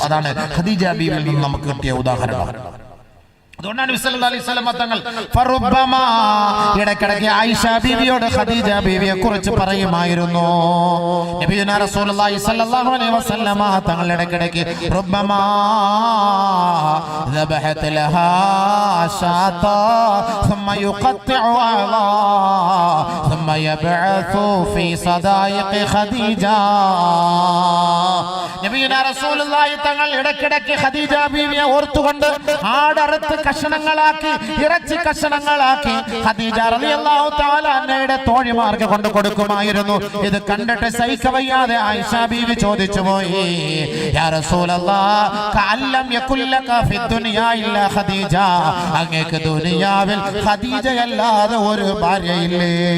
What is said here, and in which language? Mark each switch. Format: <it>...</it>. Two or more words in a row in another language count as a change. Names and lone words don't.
<ml>അതാണ് ഖദീജ ബീവിയിൽ നിന്ന് നമുക്ക് കിട്ടിയ ഉദാഹരണം. അതുകൊണ്ടാണ് നബി</ml> <ar>صلى الله عليه وسلم</ar> <ml>തങ്ങൾ ഫറുബ്ബമാ ഇടയ്ക്കിടയ്ക്ക് ആയിഷ ബീവിയോട് ഖദീജ ബീവിയെ കുറിച്ച് പറയുമായിരുന്നു.</ml> <ar>نبينا رسول الله صلى الله عليه وسلم</ar> <ml>തങ്ങൾ ഇടയ്ക്കിടയ്ക്ക്</ml> <ar>ربما ذبحت لها شاة ثم يقطع أعضاء ثم يبعث في صدائق خديجة. نبينا رسول الله</ar> <ml>തങ്ങൾ ഇടയ്ക്കിടയ്ക്ക് ഖദീജ ബീവിയെ ഓർത്തുകൊണ്ട് ആടറുത്ത് കഷണങ്ങളാക്കി, ഇറച്ചി കഷണങ്ങളാക്കി ഖദീജ</ml> <ar>رضي الله تعالى عنها</ar> <ml>തോഴിമാർക്ക് കൊണ്ട് കൊടുക്കുമായിരുന്നു. ഇത് കണ്ടിട്ട് സഹിക്കവയ്യാതെ ആയിഷ ബീവി ചോദിച്ചു പോയി,</ml> <ar>يا رسول الله، كأن لم يكن لك في الدنيا إلا خديجة,</ar> <ml>അങ്ങേക്ക് ദുനിയാവിൽ ഖദീജയല്ലാതെ ഒരു ഭാര്യയില്ലേ?</ml>